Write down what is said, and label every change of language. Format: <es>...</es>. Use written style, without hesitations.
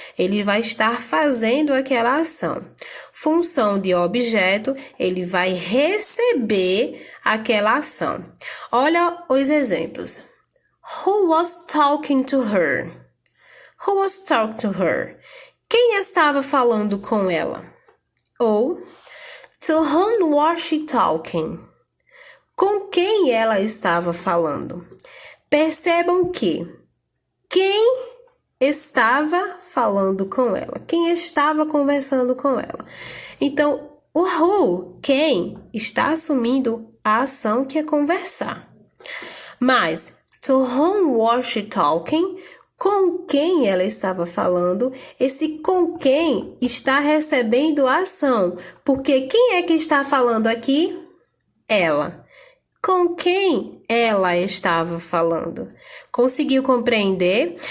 <pt>Ele vai estar fazendo aquela ação. Função de objeto, ele vai receber aquela ação. Olha os exemplos.</pt> <en>Who was talking to her? Who was talking to her?</en> <pt>Quem estava falando com ela?</pt> <en>Ou, to whom was she talking?</en> <pt>Com quem ela estava falando? Percebam que quem estava falando com ela, quem estava conversando com ela. Então, o who, quem, está assumindo a ação que é conversar.</pt> <en>Mas, to whom was she talking?</en> <pt>Com quem ela estava falando? Esse com quem está recebendo a ação. Porque quem é que está falando aqui? Ela. Com quem ela estava falando? Conseguiu compreender?</pt>